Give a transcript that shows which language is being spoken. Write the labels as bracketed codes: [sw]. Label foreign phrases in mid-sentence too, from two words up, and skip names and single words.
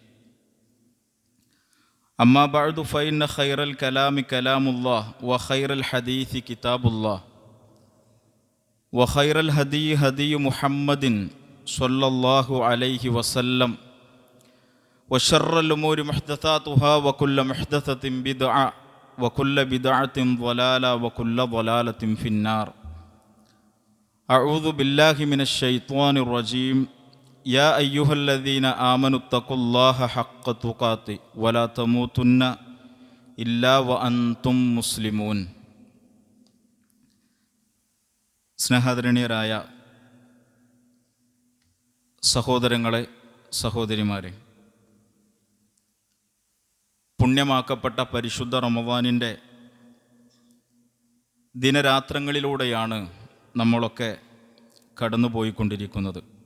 [ar] أما بعد فإن خير الكلام كلام الله وخير الحديث كتاب الله وخير الهدي هدي محمد صلى الله عليه وسلم وشر الأمور محدثاتها وكل محدثة بدعة وكل بدعة ضلالة وكل ضلالة في النار. أعوذ بالله من الشيطان الرجيم. يا أيها الذين آمنوا اتقوا الله حق تقاته ولا تموتن إلا وأنتم مسلمون. [ml] സ്നേഹാദരണീയരായ സഹോദരങ്ങളെ, സഹോദരിമാരെ, പുണ്യമാക്കപ്പെട്ട പരിശുദ്ധ റമദാനിൻ്റെ ദിനരാത്രങ്ങളിലൂടെയാണ് നമ്മളൊക്കെ കടന്നുപോയിക്കൊണ്ടിരിക്കുന്നത്.